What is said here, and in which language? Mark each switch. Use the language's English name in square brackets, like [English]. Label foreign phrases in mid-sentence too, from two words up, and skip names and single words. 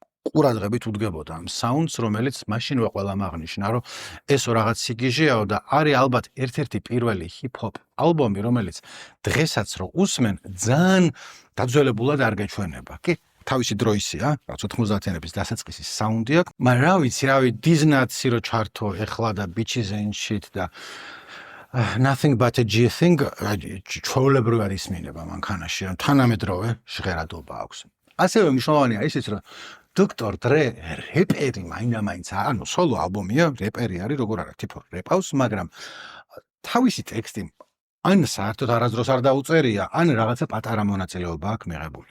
[Georgian] ყურადღებით უდგებოდა ამ საუნდს, რომელიც მაშინვე ყველამ აღნიშნა, რომ ესო რაღაც სიგიჟეაო და არის ალბათ ერთ-ერთი პირველი ჰიპ-ჰოპ ალბომი, რომელიც დღესაც რო უსმენ, ძალიან დაძველებულად არ გეჩვენება. კი, თავისი დროისია, რაც 90-იანების დასაწყისის საუნდი აქვს, მაგრამ რა ვიცი, დიზნაცი რო ჩართო ეხლა და Bitches and Shit და Nothing but a G thing, ჩვეულებრივად ისმინება მანქანაში, თანამედროვე ჟღერადობა აქვს. ასევე მნიშვნელოვანია ისიც, რომ Dr. Dre რეპერი მაინდა-მაინც ანუ სოლო ალბომია, რეპერი არის, როგორ არა, თითო რეპავს, მაგრამ თავისი ტექსტი ან საერთოდ არასდროს არ დაუწერია, ან რაღაცა პატარა მონაწილეობა აქვს მიღებული.